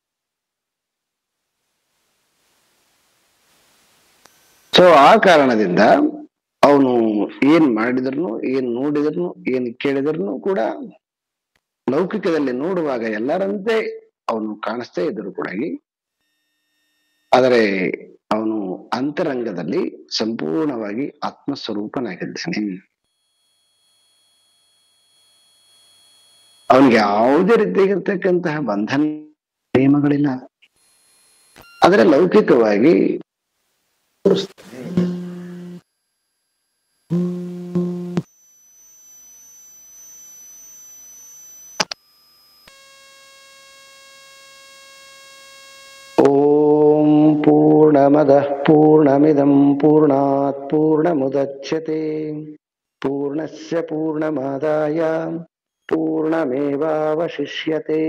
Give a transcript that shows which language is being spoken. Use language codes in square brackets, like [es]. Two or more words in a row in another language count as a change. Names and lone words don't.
[kn] ಸೊ ಆ ಕಾರಣದಿಂದ ಅವನು ಏನ್ ಮಾಡಿದ್ರು, ಏನ್ ನೋಡಿದ್ರು, ಏನ್ ಕೇಳಿದ್ರು ಕೂಡ ಲೌಕಿಕದಲ್ಲಿ ನೋಡುವಾಗ ಎಲ್ಲರಂತೆ ಅವನು ಕಾಣಿಸ್ತೇ ಇದ್ರು ಕೂಡ, ಆದರೆ ಅವನು ಅಂತರಂಗದಲ್ಲಿ ಸಂಪೂರ್ಣವಾಗಿ ಆತ್ಮಸ್ವರೂಪನಾಗಿದ್ದಾನೆ. ಅವನಿಗೆ ಯಾವುದೇ ರೀತಿಯಾಗಿರ್ತಕ್ಕಂತಹ ಬಂಧನ ನಿಯಮಗಳಿಲ್ಲ. ಆದರೆ ಲೌಕಿಕವಾಗಿ [sa] ಓಂ ಪೂರ್ಣಮದಃ ಪೂರ್ಣಮಿದಂ ಪೂರ್ಣಾತ್ ಪೂರ್ಣಮುದಚ್ಯತೆ ಪೂರ್ಣಸ್ಯ ಪೂರ್ಣಮಾದಾಯ ಪೂರ್ಣಮೇವಾವಶಿಷ್ಯತೆ.